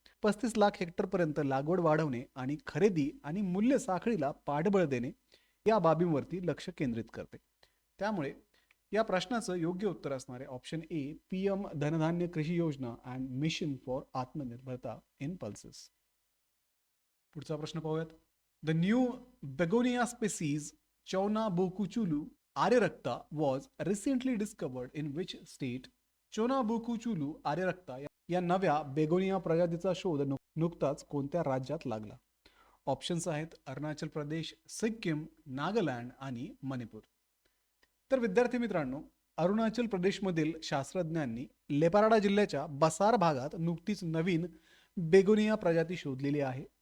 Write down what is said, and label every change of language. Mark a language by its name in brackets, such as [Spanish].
[Marathi] 35 लाख हेक्टरपर्यंत लागवड वाढवणे आणि खरेदी आणि मूल्य साखळीला पाठबळ देणे या बाबींवरती लक्ष केंद्रित करते. त्यामुळे या प्रश्नाचं योग्य उत्तर असणार आहे ऑप्शन ए, पीएम धनधान्य कृषी योजना अँड मिशन फॉर आत्मनिर्भरता इन पल्सेस. पुढचा प्रश्न पाहूयात. [English] The new begonia species चौना बोकुचुलू आर्यरक्ता was recently discovered in which state? [Marathi] चोना बोकुचुलू आर्यरक्ता या नव्या बेगोनिया प्रजातीचा शोध नुकताच कोणत्या राज्यात लागला? ऑप्शन्स आहेत अरुणाचल प्रदेश, सिक्कीम, नागालँड आणि मणिपूर. तर विद्यार्थी मित्रांनो, अरुणाचल प्रदेशमधील शास्त्रज्ञांनी लेपाराडा जिल्ह्याच्या बसार भागात नुकतीच नवीन बेगोनिया प्रजाती शोधलेली आहे.